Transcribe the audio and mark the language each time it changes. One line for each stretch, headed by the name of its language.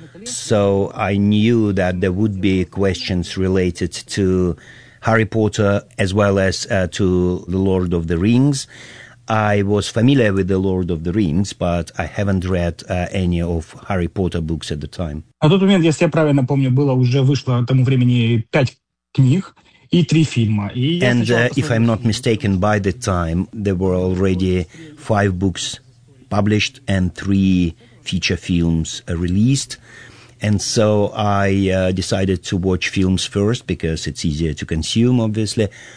English: So I knew that there would be questions related to Harry Potter as well as to The Lord of the Rings. I was familiar with The Lord of the Rings, but I haven't read any of Harry Potter books at the time.
Russian: На тот момент, если я правильно помню, было уже вышло тому времени 5 книг и 3 фильма.
English: And if I'm not mistaken, by the time there were already 5 books published and 3 feature films released. And so I decided to watch films first because it's easier to consume, obviously.